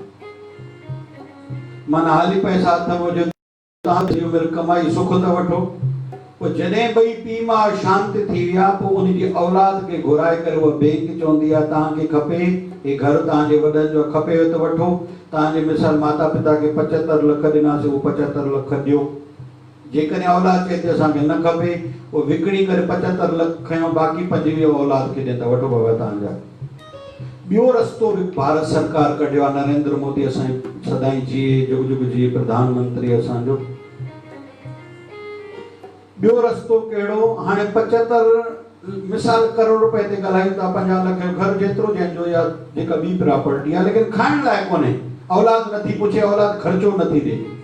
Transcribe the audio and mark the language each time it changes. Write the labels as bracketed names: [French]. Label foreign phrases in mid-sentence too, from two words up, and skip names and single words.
[Sindhi] माना हाली पैसा अथव जो तव्हां जी उमिरि कमाई सुख त वठो, पोइ जॾहिं ॿई पीउ माउ शांत थी विया, पोइ उनजी औलाद खे घुराए करे उहा बैंक चवंदी आहे तव्हांखे खपे हे घर, तव्हांजे वॾनि जो खपेव त वठो, तव्हांजे मिसाल माता पिता खे 75 लख ॾिनासीं, उहो 75 लख ॾियो। जेकॾहिं औलाद चए थी असांखे न खपे, उहो विकिणी करे 75 लख खयो, बाक़ी 25 औलाद खे ॾियनि था, वठो बाबा तव्हांजा। ॿियो रस्तो बि भारत सरकार कढियो आहे, नरेंद्र मोदी असांजे सदाई जिए, जुग जुग जिए प्रधानमंत्री असांजो। ॿियो रस्तो कहिड़ो? हाणे 75 मिसाल करोड़ रुपए ते ॻाल्हायूं था, 50 लख जो घर जेतिरो जंहिंजो या जेका ॿी प्रॉपर्टी आहे, लेकिन खाइण लाइ कोन्हे, औलाद नथी पुछे, औलाद ख़र्चो नथी ॾे।